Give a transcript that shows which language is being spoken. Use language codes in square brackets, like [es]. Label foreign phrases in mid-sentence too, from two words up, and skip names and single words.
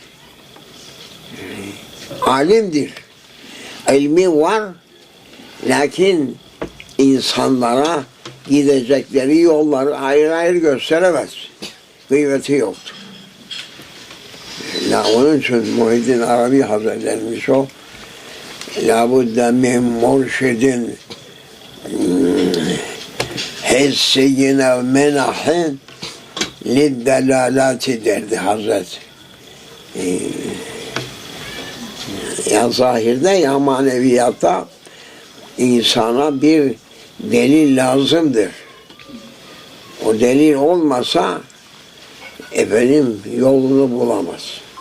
[tr] Alimdir. İlmi var. Lakin insanlara gidecekleri yolları ayrı ayrı gösteremez. Kıymeti yoktur. Onun için Muhyiddin Arabi Hazretlerimiz o [ar] لَابُدَّ مِنْ مُرْشِدٍ حِسِّيِّنَ وَمَنَحٍ لِدَّلَالَاتِ [tr] derdi Hazret. Ya zahirde ya maneviyatta insana bir delil lazımdır. O delil olmasa efendim yolunu bulamaz.